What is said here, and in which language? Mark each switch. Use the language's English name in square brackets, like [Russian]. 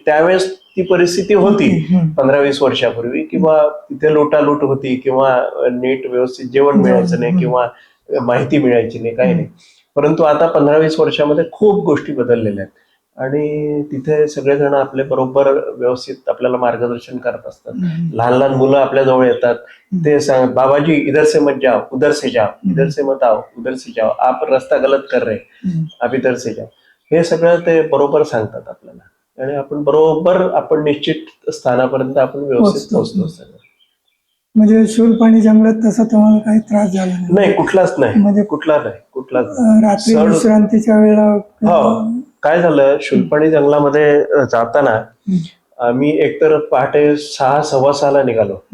[Marathi] त्यावेळेस ती परिस्थिती होती 15-20 वर्षापूर्वी, किंवा तिथे लुटालूट होती किंवा नीट व्यवस्थित जेवण मिळायचं नाही किंवा माहिती मिळायची नाही, काही नाही. परंतु आता 15-20 वर्षामध्ये खूप गोष्टी बदललेल्या आहेत आणि तिथे सगळेजण आपले बरोबर व्यवस्थित आपल्याला मार्गदर्शन करत असतात. लहान लहान मुलं आपल्या जवळ येतात, ते सांगत, [Hindi] बाबाजी इधर से मत जाओ, उधर से जाओ, इधर से मत आओ, उधर से जाओ, आप रस्ता गलत कर रहे, आप इधर से जाओ. [Marathi] हे सगळं ते बरोबर सांगतात आपल्याला आणि आपण निश्चित स्थानापर्यंत आपण व्यवस्थित पोहोचतो. म्हणजे शूलपाणी जंगलात तसा तुम्हाला काही त्रास झाला नाही? कुठलाच नाही. म्हणजे कुठलाच रात्री विश्रांतीच्या वेळेला? हो, काय झालं, शूलपाणी जंगलामध्ये जाताना आम्ही एकतर पहाटे 6-6:15 निघालो.